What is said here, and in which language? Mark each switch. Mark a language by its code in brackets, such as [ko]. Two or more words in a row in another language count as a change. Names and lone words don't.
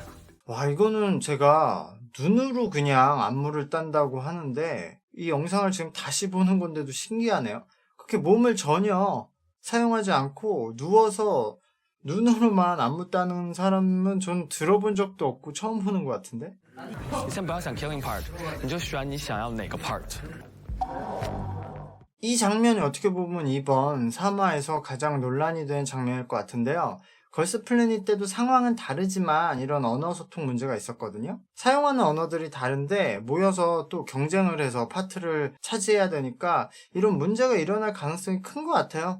[ko] 와, 이거는 제가 눈으로 그냥 안무를 딴다고 하는데 이 영상을 지금 다시 보는 건데도 신기하네요. 그렇게 몸을 전혀 사용하지 않고 누워서 눈으로만 안무 따는 사람은 전 들어본 적도 없고 처음 보는 것 같은데? [zh] 你先不要想 [en] killing part， [zh] 你就选你想要哪个 part。 [ko] 이 장면이 어떻게 보면 이번 3화에서 가장 논란이 된 장면일 것 같은데요. 걸스 플래닛 때도 상황은 다르지만 이런 언어 소통 문제가 있었거든요. 사용하는 언어들이 다른데 모여서 또 경쟁을 해서 파트를 차지해야 되니까 이런 문제가 일어날 가능성이 큰 것 같아요.